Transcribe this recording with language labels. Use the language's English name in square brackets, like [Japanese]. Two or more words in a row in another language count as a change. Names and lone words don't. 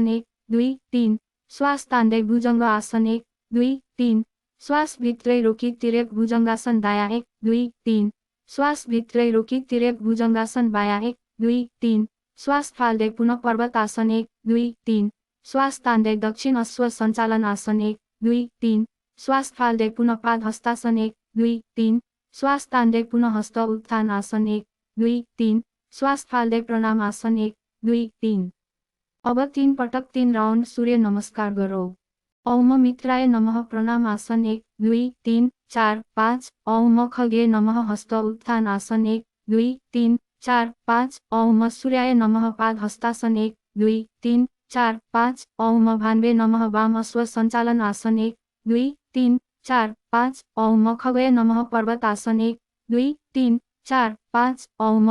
[Nepali] 1, 2, 3, श्वास तान्दै भुजङ्ग आसन 1, 2, 3, श्वास भित्रै रोकी तिर्यक भुजङ्गासन दायाँ 1, 2, 3, श्वास भित्रै रोकी तिर्यक भुजङ्गासन बायाँ 1, 2, 3, श्वास फाल्दै पुनः पर्वत आसन 1, 2, 3, श्वास तान्दै दक्षिण अश्व सञ्चालन आसन 1, 2, 3, श्वास फाल्दै पुनः पाद हस्तासन 1, 2, 3, श्वास तान्दै पुनः हस्त उत्थान आसन 1, 2, 3, श्वास फाल्दै प्रणाम आसन 1, 2, 3। अब 3 पटक 3 राउन्ड सूर्य नमस्कार गरौँ। [Sanskrit] ओम मित्राय नमः [Nepali] प्रणाम आसन 1, 2, 3, 4, 5, [Sanskrit] ओम खगे नमः [Nepali] हस्त उत्थान आसन 1, 2, 3, 4, 5, [Sanskrit] ओम सूर्याय नमः [Nepali] पाद हस्तासन 1, 2, 3, 4, 5, [Sanskrit] ओम भान्वे नमः [Nepali] वाम अश्व सञ्चालन आसन 1, 2, 3, 4, 5, [Sanskrit] ओम खगय नमः [Nepali] पर्वत आसन 1, 2, 3, 4, 5, ओम